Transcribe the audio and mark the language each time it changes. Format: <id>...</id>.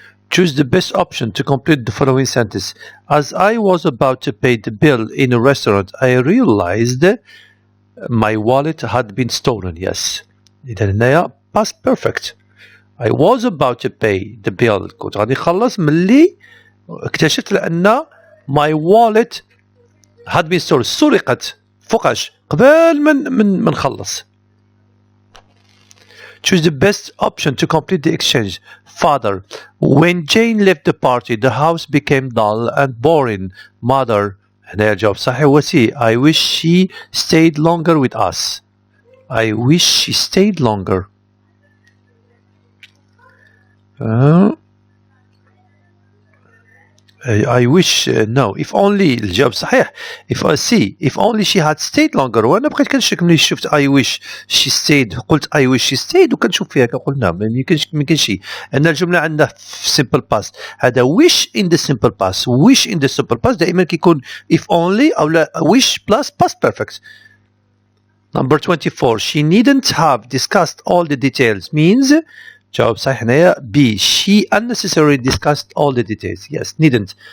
<en>Choose the best option to complete the following sentence. As I was about to pay the bill in a restaurant, I realized my wallet had been stolen. Yes.</en> <ar>إذا هنايا</ar> <en>past perfect. I was about to pay the bill.</en> <ar>كنت غادي نخلص ملي اكتشفت لأن</ar> <en>my wallet had been stolen.</en> <ar>سرقت. فوقاش قبل من نخلص.</ar> <en>Choose the best option to complete the exchange. Father. When Jane left the party, the house became dull and boring.</en> <ar>Mother. هنا الجواب صحيح هو C.</ar> <en>I wish she stayed longer with us. I wish she stayed longer. I wish no. If only</en> <ar>الجواب صحيح.</ar> <en>If C. If only she had stayed longer.</en> <ar>وأنا بقيت كنشك ملي شفت</ar> <en>I wish she stayed</en> <ar>قلت I wish she stayed وكنشوف فيها كقلنا ما يمكنش أن الجملة عندنا في simple past.</ar> <en>هذا wish in the simple past. Wish in the simple past</en> <ar>دائما كيكون</ar> <en>if only</en> <ar>أو لا</ar> <en>wish plus past perfect. Number 24. She needn't have discussed all the details means</en> <ar>جواب صحيح هنايا</ar> <en>B. She unnecessarily discussed all the details. Yes, needn't.</en>